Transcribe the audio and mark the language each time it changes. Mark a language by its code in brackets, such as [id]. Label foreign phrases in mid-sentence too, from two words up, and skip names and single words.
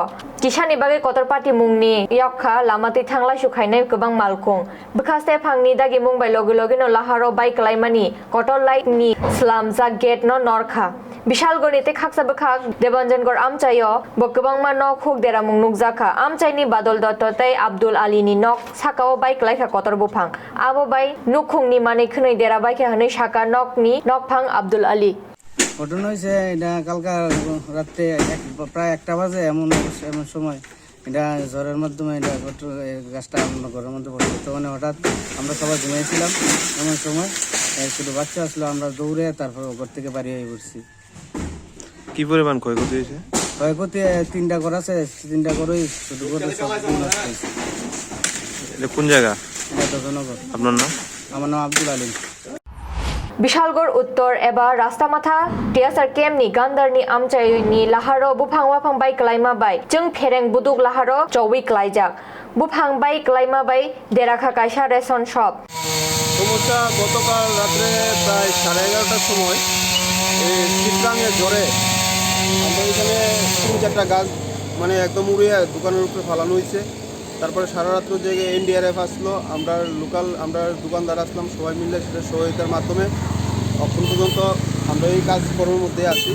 [trp] Kisani bagai kotor party mungni yakha lamati thangla sukhainai kebang malkung bekaste phangni dagi mumbai logi no laharo bike laimani kotor light ni slamjak gate no norkha Bishalgorite khaksa bekhak Debanjangor amchayo bo kebang ma nok khuk deramung nukjakha amchaini Badol Dotto tei Abdul Ali ni nok sakao bike laika kotor buphang abo bai nukhungni mane khunoi dera bike hanoi saka nok ni nokphang Abdul Ali [bn] ঘটনা হয়েছে এটা কালকা রাতে প্রায় 1টা বাজে এমন সময় এটা ঝড়ের মাধ্যমে এটা গাছটা আমরা ঘরের মধ্যে পড়ছে তখন হঠাৎ আমরা সবাই ঘুমিয়েছিলাম এমন সময় শুধু বাচ্চা আসলো আমরা দৌড়ে তারপর ঘর থেকে বাড়ি হয়ে পড়ছি। কি পরিমাণ ক্ষয়ক্ষতি হয়েছে? ক্ষয়ক্ষতি 3টা ঘর আছে 3টা ঘরই শুধু করে সব নষ্ট হয়েছে। এটা কোন জায়গা? এটা দজনগর। আপনার নাম? আমার নাম আব্দুল আলিম। [trp] Bishalgor Uttor eba Rastamatha TSR Camp ni Gandar ni amchai ni laharo buphang waphang bai klaima bai jung phereng buduk laharo chowi klaijak buphang bai klaima bai derakha kaisa [en] ration shop [bn] সমস্যা গতকাল রাত্রে প্রায় 11:30টার সময় এই চিত্রাঙ্গের ঝড়ে আমরা এখানে 3-4টা গাছ মানে একদম উড়িয়ে দোকানের উপরে ফালানো হয়েছে। তারপরে সারা রাত্র জেগে NDRF আসলো, আমরা দোকানদার আসলাম, সবাই মিলে সেটা সহায়তার মাধ্যমে এখন পর্যন্ত আমরা এই কাজ করার মধ্যে আছি।